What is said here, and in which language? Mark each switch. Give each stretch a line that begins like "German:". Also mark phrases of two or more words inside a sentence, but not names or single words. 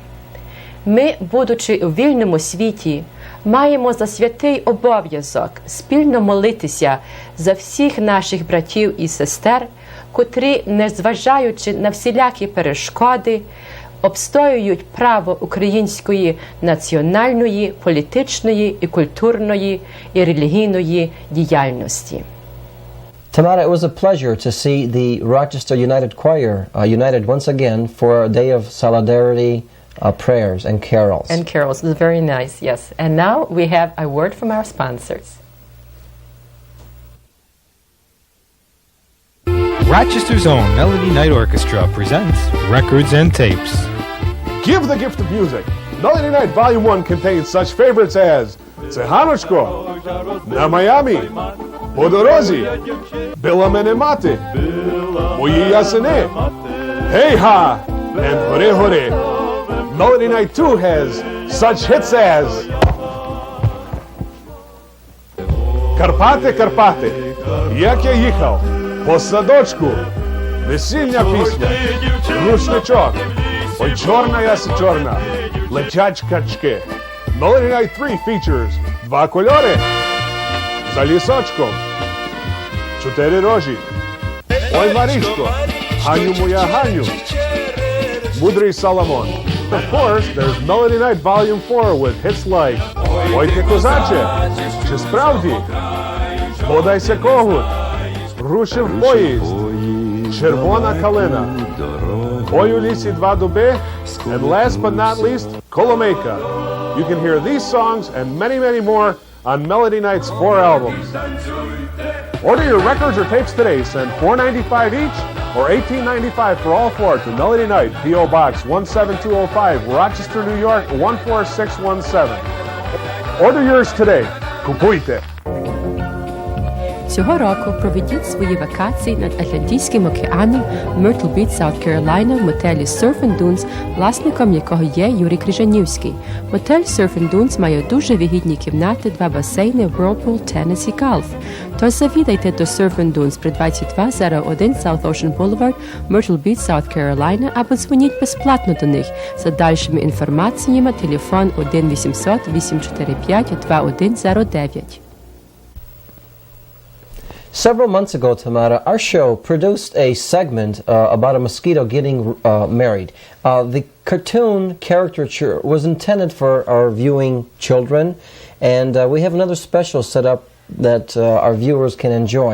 Ukrainian: Ми, будучи у вільному світі, маємо за святий обов'язок спільно молитися за всіх наших братів і сестер, котрі, незважаючи на всілякі перешкоди, обстоюють право української національної, політичної і культурної і релігійної діяльності.
English: Tamara, it was a pleasure to see the Rochester United Choir united once again for a day of solidarity, prayers and carols. And carols, it's very nice, yes. And now we have a word from our sponsors. Rochester's own Melody Night Orchestra presents Records and Tapes. Give the gift of music. Melody Night Volume 1 contains such favorites as Циганочко, На Майамі, По дорозі, Била мене мати, Мої ясени, Гей-га, and Горе Горе. Melody Night 2 has such hits as Карпати, Карпати, Як я їхав, По садочку, Весільня пісня, Рушничок, Ой, чорна яси чорна, Летять качки. Melody Night 3 features Два кольори, За лісочком, Чотири рожі, Ой, Маришко, Ганю моя Ганю, Мудрий Соломон. Of course, there's Melody Night Volume 4 with hits like Ой, ти козаче, чи справді, Бодайся когут, Рушив поїзд, Червона калина, Ой, у лісі два дуби, and last but not least, Коломейка. You can hear these songs and many, many more on Melody Night's 4 albums. Order your records or tapes today. Send $4.95 each or $18.95 for all 4 to Melody Night, P.O. Box 17205, Rochester, New York 14617. Order yours today.
Ukrainian: Купуйте! Цього року проведіть свої вакації над Атлантичним океаном в Myrtle Beach, South Carolina в мотелі Surf and Dunes, власником якого є Юрій Крижанівський. Мотель Surf and Dunes має дуже вигідні кімнати, 2 басейни, Whirlpool, теніс і гольф. Тож завідайте до Surf and Dunes при 2201 South Ocean Boulevard, Myrtle Beach, South Carolina, або дзвоніть безплатно до них. За дальшими інформаціями телефон 1-800-845-2109.
English: Several months ago, Tamara, our show produced a segment about a mosquito getting married. The cartoon caricature was intended for our viewing children, and we have another special set up that our viewers can enjoy.